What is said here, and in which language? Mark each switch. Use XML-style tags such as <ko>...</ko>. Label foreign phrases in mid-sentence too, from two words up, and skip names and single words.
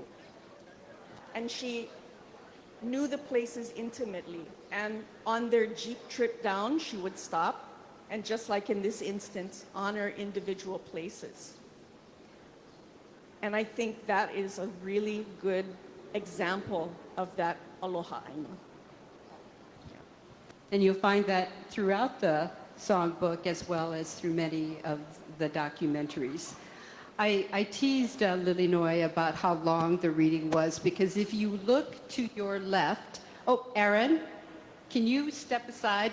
<en>And she knew the places intimately. And on their Jeep trip down, she would stop and, just like in this instance, honor individual places. And I think that is a really good example of that</en> <haw>aloha ʻāina.</haw> <en>And you'll find that throughout the songbook as well as through many of the documentaries. I teased Lilinoe about how long the reading was, because if you look to your left, oh, Aaron, can you step aside?</en>